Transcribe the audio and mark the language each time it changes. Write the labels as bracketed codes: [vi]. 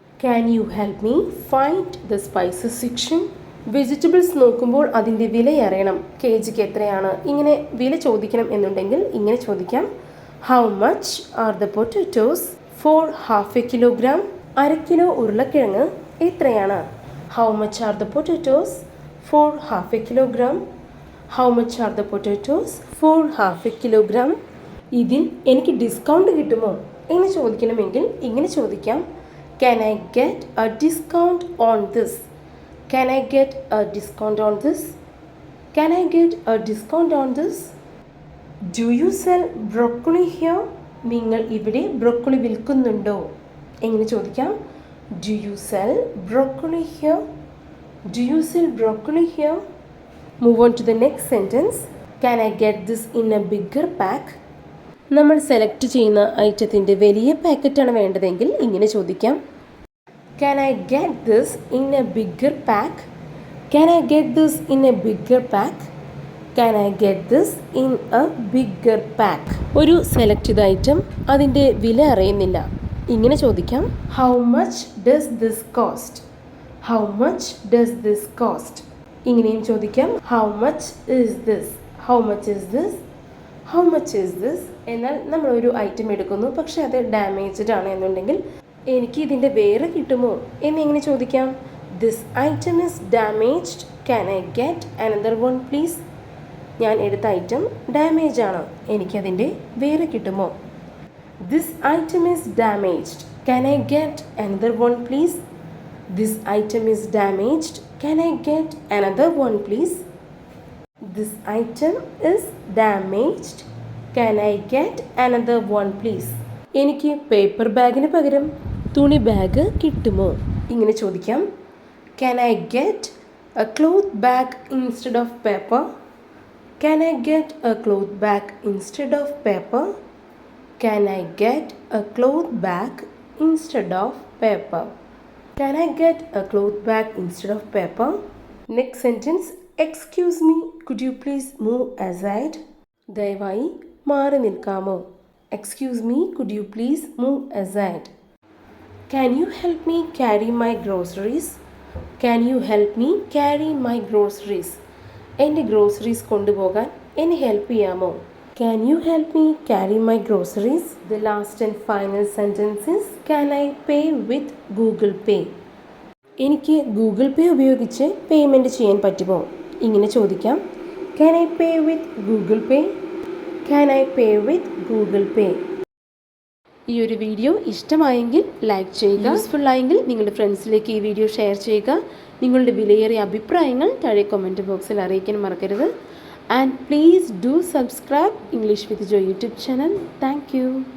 [en] Can you help me find the spices section? [ml] Vegetables നോക്കുമ്പോൾ അതിൻ്റെ വില അറിയണം. കെ ജിക്ക് എത്രയാണ്? ഇങ്ങനെ വില ചോദിക്കണം എന്നുണ്ടെങ്കിൽ ഇങ്ങനെ ചോദിക്കാം. [en] How much are the potatoes for half a kilogram? [ml] 1/2 kilo ഉരുളക്കിഴങ്ങ് എത്രയാണ്? [en] How much are the potatoes for half a kilogram? How much are the potatoes for half a kilogram? [ml] ഇതിൽ എനിക്ക് ഡിസ്കൗണ്ട് കിട്ടുമോ എന്ന് ചോദിക്കണമെങ്കിൽ ഇങ്ങനെ ചോദിക്കാം. [en] Can I get a discount on this? Can I get a discount on this? Can I get a discount on this? Do you sell broccoli here? [ml] നിങ്ങൾ ഇവിടെ broccoli വിൽക്കുന്നുണ്ടോ? എങ്ങനെ ചോദിക്കാം. [en] Do you sell broccoli here? Do you sell broccoli here? Move on to the next sentence. Can I get this in a bigger pack? [ml] നമ്മൾ select ചെയ്യുന്ന ഐറ്റത്തിൻ്റെ വലിയ പാക്കറ്റാണ് വേണ്ടതെങ്കിൽ ഇങ്ങനെ ചോദിക്കാം. [en] Can I get this in a bigger pack? Can I get this in a bigger pack? Can I get this in a bigger pack? [ml] ഒരു select ചെയ്ത item അതിൻ്റെ വില അറിയുന്നില്ല. ഇങ്ങനെ ചോദിക്കാം. [en] How much does this cost? How much does this cost? [ml] ഇങ്ങനെയും ചോദിക്കാം. [en] How much is this? How much is this? How much is this? [ml] എന്നാൽ നമ്മൾ ഒരു ഐറ്റം എടുക്കുന്നു, പക്ഷേ അത് ഡാമേജ്ഡ് ആണ് എന്നുണ്ടെങ്കിൽ എനിക്ക് ഇതിൻ്റെ വേറെ കിട്ടുമോ എന്നിങ്ങനെ ചോദിക്കാം. [en] This item is damaged. Can I get another one please? [ml] ഞാൻ എടുത്ത ഐറ്റം ഡാമേജ് ആണ്, എനിക്കതിൻ്റെ വേറെ കിട്ടുമോ? [en] This item is damaged. Can I get another one please? This item is damaged. Can I get another one please? This item is damaged. Can I get another one please? [ml] എനിക്ക് paper ബാഗിന് പകരം തുണി bag കിട്ടുമോ? ഇങ്ങനെ ചോദിക്കാം. [en] Can I get a cloth bag instead of paper? Can I get a cloth bag instead of paper? Can I get a cloth bag instead of paper? Can I get a cloth bag instead of paper? Next sentence. Excuse me, could you please move aside? [ml] ദയവായി മാറി നിൽക്കാമോ? [en] Excuse me, could you please move aside? Can you help me carry my groceries? Can you help me carry my groceries? [ml] എൻ്റെ groceries കൊണ്ടുപോകാൻ എന്നെ help ചെയ്യാമോ? [en] Can you help me carry my groceries? The last and final sentence is, can I pay with Google Pay? [ml] എനിക്ക് Google പേ ഉപയോഗിച്ച് payment ചെയ്യാൻ പറ്റുമോ? ഇങ്ങനെ ചോദിക്കാം. [en] Can I pay with Google Pay? Can I pay with Google Pay? [ml] ഈ ഒരു video ഇഷ്ടമായെങ്കിൽ like ചെയ്യുക. യൂസ്ഫുൾ ആയെങ്കിൽ നിങ്ങളുടെ ഫ്രണ്ട്സിലേക്ക് ഈ വീഡിയോ ഷെയർ ചെയ്യുക. നിങ്ങളുടെ വിലയേറിയ അഭിപ്രായങ്ങൾ താഴെ കമൻറ്റ് ബോക്സിൽ അറിയിക്കാൻ മറക്കരുത്. [en] And please do subscribe English with Jo YouTube channel. Thank you.